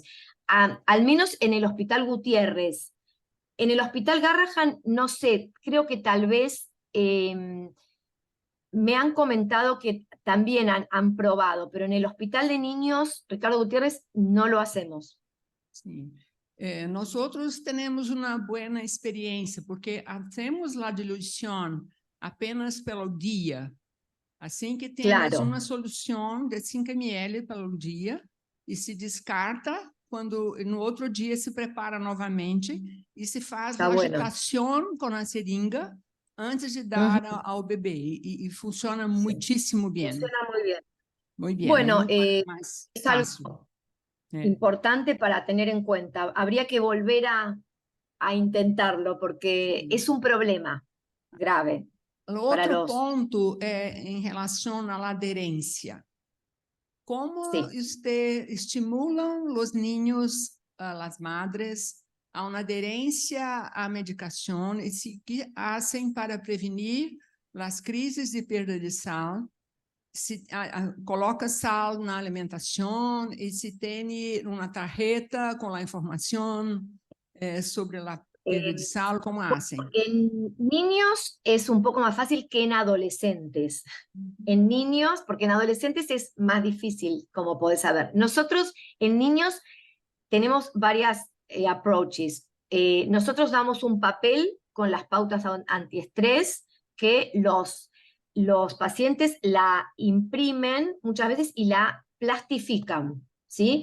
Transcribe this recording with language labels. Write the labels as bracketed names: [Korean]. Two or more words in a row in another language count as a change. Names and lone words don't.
[Spanish] Al menos en el Hospital Gutierrez. En el Hospital Garrahan, no sé, creo que tal vez me han comentado que también han probado, pero en el Hospital de Niños, Ricardo Gutierrez, no lo hacemos. Sí. Nosotros tenemos una buena experiencia porque hacemos la dilución apenas [Portuguese] pelo dia. Assim que temos uma solução de 5 ml pelo dia, e se descarta quando no outro dia se prepara novamente e se faz uma agitação com a seringa antes de dar ao bebê [Spanish] y funciona muchísimo bien. Funciona muy bien. Muy bien. Bueno, Más es fácil. algo importante para tener en cuenta. Habría que volver a intentarlo porque es un problema grave. [Portuguese] Outro ponto é em relação à aderência. Como usted estimulam os niños, as madres, a uma aderência à medicação e se que fazem para prevenir as crises de perda de sal? Se coloca sal na alimentação e se tem uma tarjeta com a informação sobre a perda de sal, [Spanish] ¿cómo hacen? En niños es un poco más fácil que en adolescentes. En niños, porque en adolescentes es más difícil, como podés saber. Nosotros en niños tenemos varias approaches. Nosotros damos un papel con las pautas antiestrés que los pacientes la imprimen muchas veces y la plastifican, ¿sí?